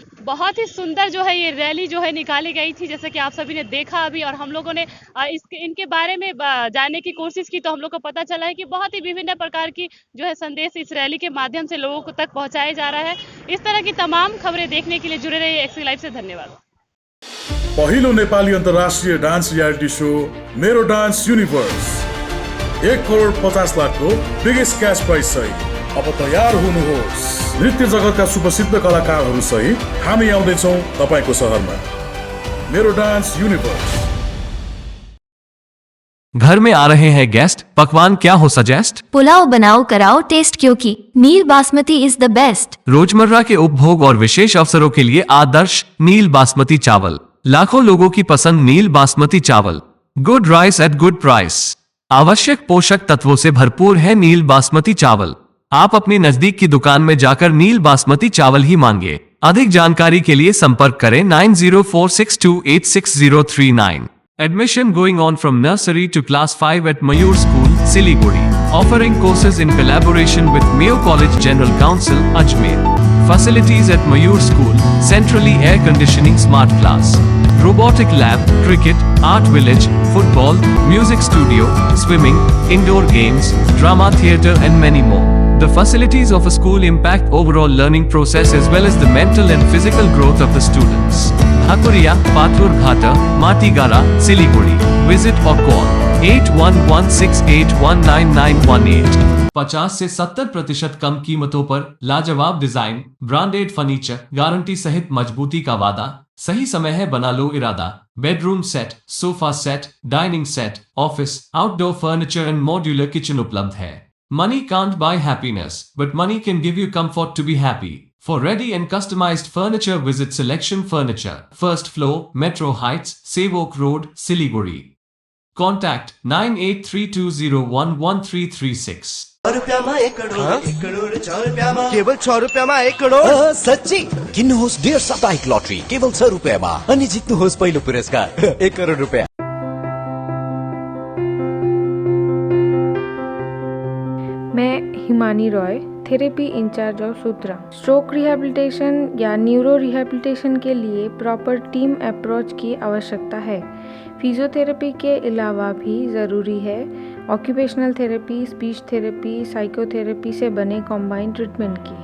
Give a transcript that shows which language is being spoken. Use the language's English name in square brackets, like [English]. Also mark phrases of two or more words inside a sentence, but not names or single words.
[Hindi] बहुत ही सुंदर जो है ये रैली जो है निकाली गई थी, जैसे कि आप सभी ने देखा अभी। और हम लोगों ने इनके बारे में जानने की कोशिश की, तो हम लोग को पता चला है कि बहुत ही विभिन्न प्रकार की जो है संदेश इस रैली के माध्यम से लोगों तक पहुंचाया जा रहा है। इस तरह की तमाम खबरें देखने के लिए जुड़े रहिए एक्सी लाइव से। धन्यवाद। [Nepali] पहिलो नेपाली अन्तर्राष्ट्रिय [English] dance reality show [Nepali] मेरो डान्स युनिभर्स 1,50,00,000 को [English] biggest cash prize [Nepali] सहित अब तयार हुनुहोस्। नृत्य जगतका सुप्रसिद्ध कलाकारहरू सहित हामी आउँदैछौँ तपाईको शहरमा। मेरो डान्स यूनिवर्स। [Hindi] घर में आ रहे हैं गेस्ट, पकवान क्या हो सजेस्ट? पुलाव बनाओ कराओ टेस्ट, क्योंकि नील बासमती [English] is the best. [Hindi] रोजमर्रा के उपभोग और विशेष अवसरों के लिए आदर्श नील बासमती चावल। लाखों लोगों की पसंद नील बासमती चावल। [English] good rice at good price. [Hindi] आवश्यक पोषक तत्वों से भरपूर है नील बासमती चावल। आप अपनी नजदीक की दुकान में जाकर नील बासमती चावल ही मांगे। अधिक जानकारी के लिए संपर्क करें 9046286039। [English] Admission going on from nursery to class 5 at Mayur School, Siliguri. Offering courses in collaboration with Mayo College General Council, Ajmer. Facilities at Mayur School, centrally air conditioning smart class, robotic lab, cricket, art village, football, music studio, swimming, indoor games, drama theatre and many more. The facilities of a school impact overall learning process as well as the mental and physical growth of the students. Hakuria, Pathur Ghata, Matigara, Siliguri. Visit or call 8116819918। [Hindi] 50 से 70% कम कीमतों पर लाजवाब डिजाइन, [English] branded furniture, [Hindi] गारंटी सहित मजबूती का वादा। सही समय है, बना लो इरादा। [English] bedroom set, sofa set, dining set, office, outdoor furniture and modular kitchen [Hindi] उपलब्ध है। [English] Money can't buy happiness, but money can give you comfort to be happy. For ready and customized furniture, visit Selection Furniture, first floor, Metro Heights, Sevok Road, Siliguri. Contact 9832011336। [Nepali] केवल 6 रुपयामा 1 करोड सच्ची किन्नुहोस् डेढ साप्ताहिक लटरी केवल 6 रुपयामा अनि जित्नुहोस् पहिलो पुरस्कार 1 करोड रुपैयाँ। [Hindi] मैं हिमानी रॉय, [English] therapy in-charge of Sutra. stroke rehabilitation [Hindi] या [English] neuro rehabilitation [Hindi] के लिए [English] proper team approach [Hindi] की आवश्यकता है। फिजियोथेरेपी के अलावा भी ज़रूरी है [English] occupational therapy, speech therapy, psychotherapy [Hindi] से बने [English] combined treatment [Hindi] की।